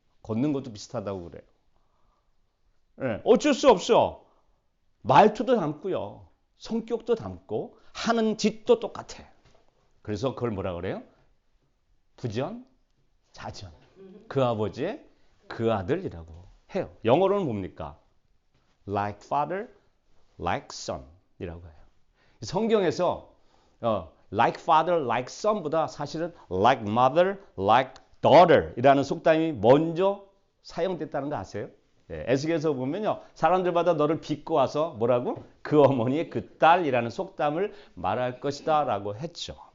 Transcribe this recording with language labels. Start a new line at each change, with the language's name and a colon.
Korean: 걷는 것도 비슷하다고 그래요. 네, 어쩔 수 없어. 말투도 닮고요. 성격도 닮고 하는 짓도 똑같아. 그래서 그걸 뭐라 그래요? 부전, 자전. 그 아버지의 그 아들이라고 해요. 영어로는 뭡니까?
English: Like father, like son
Korean: 이라고 해요. 성경에서
English: like father, like son
Korean: 보다 사실은
English: like mother, like daughter
Korean: 이라는 속담이 먼저 사용됐다는 거 아세요? 네, 에스겔에서 보면요. 사람들마다 너를 빚고 와서 뭐라고? 그 어머니의 그 딸이라는 속담을 말할 것이다 라고 했죠.